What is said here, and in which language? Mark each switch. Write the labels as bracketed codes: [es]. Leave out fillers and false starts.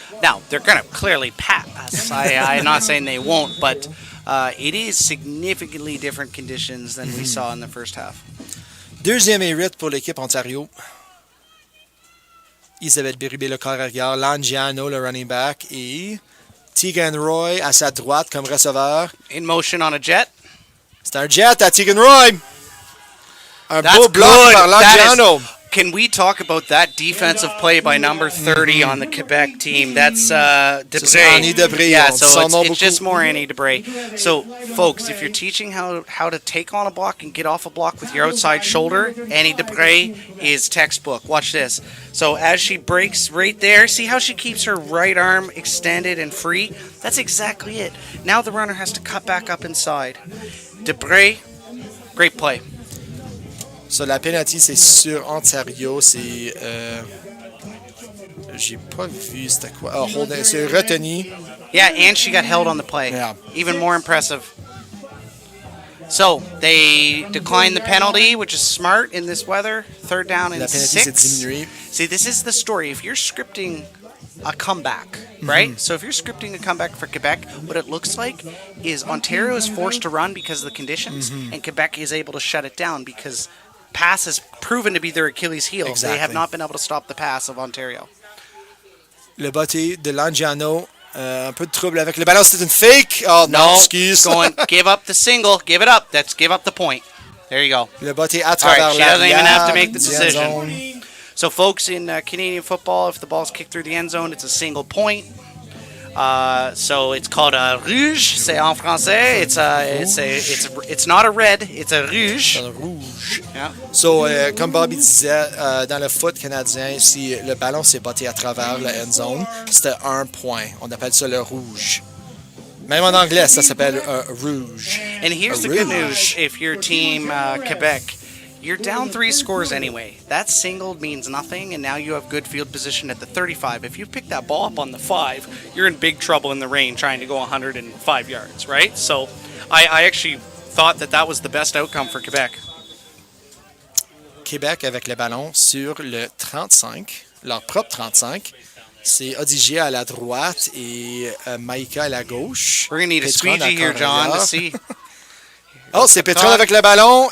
[en] Now, they're going to clearly pass. I'm not saying they won't, but it is significantly different conditions than we saw in the first half. [fr] Deuxième et 8 pour l'équipe Ontario. Isabelle Béribé, le corps arrière. Langiano, le running back. Et Tegan Roy à sa droite comme receveur. [en] In motion on a jet. [fr] C'est un jet à Tegan Roy. Un beau bloc par Langiano. [en] Can we talk about that defensive play by number 30 on the Quebec team? That's Debré. Yeah, so it's just more Annie Debré. So, folks, if you're teaching how to take on a block and get off a block with your outside shoulder, Annie Debré is textbook. Watch this. So as she breaks right there, see how she keeps her right arm extended and free? That's exactly it. Now the runner has to cut back up inside. Debré, great play. [fr] So, la penalty, c'est sur Ontario. C'est. J'ai pas vu c'était quoi. Oh, c'est retenu. [en] Yeah, and she got held on the play. Yeah. Even more impressive. So, they declined the penalty, which is smart in this weather. Third down and 6. See, this is the story. If you're scripting a comeback, right? So if you're scripting a comeback for Quebec, what it looks like is Ontario is forced to run because of the conditions, and Quebec is able to shut it down because pass has proven to be their Achilles heel. Exactly. They have not been able to stop the pass of Ontario. [fr] Le botté de Langiano, un peu de trouble avec le ballon. C'est une fake. Oh non, excuse. [en] Give up the single. Give it up. Give up the point. There you go. [fr] Le botté à travers [en] right, she doesn't even have to make the decision. So, folks, in Canadian football, if the ball's kicked through the end zone, it's a single point. So it's called a rouge. [fr] C'est en français. [en] It's not a red. It's a rouge. [fr] Un rouge. [en] Yeah. [fr] So, comme Bobby disait, dans le foot canadien, si le ballon s'est botté à travers la end zone, c'était 1 point. On appelle ça le rouge. Même en anglais, ça s'appelle rouge. [en] And here's the good news: if you're team Quebec, You're down 3 scores anyway. That single means nothing, and now you have good field position at the 35. If you pick that ball up on the 5, you're in big trouble in the rain trying to go 105 yards, right? So I actually thought that was the best outcome for Quebec. [fr] Québec avec le ballon sur le 35, leur propre 35. C'est Odigé à la droite et Maïka à la gauche. [en] We're going to need a [fr] Petron [en] squeegee here, John, to [fr] arrière. [en] see. [fr] Oh, c'est Petron avec le ballon.